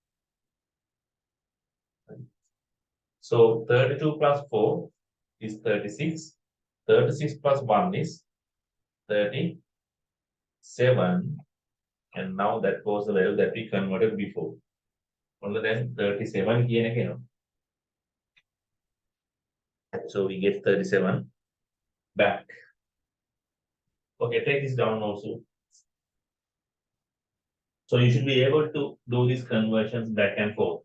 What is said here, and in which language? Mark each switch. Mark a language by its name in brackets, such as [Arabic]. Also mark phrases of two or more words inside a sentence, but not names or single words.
[English] So 32 plus 4 is 36. 36 plus 1 is 37. And now that was the value that we converted before. Only then 37 [Sinhala] කියන එක එනවා. [English] So we get 37 back. Okay, take this down also. So you should be able to do these conversions back and forth.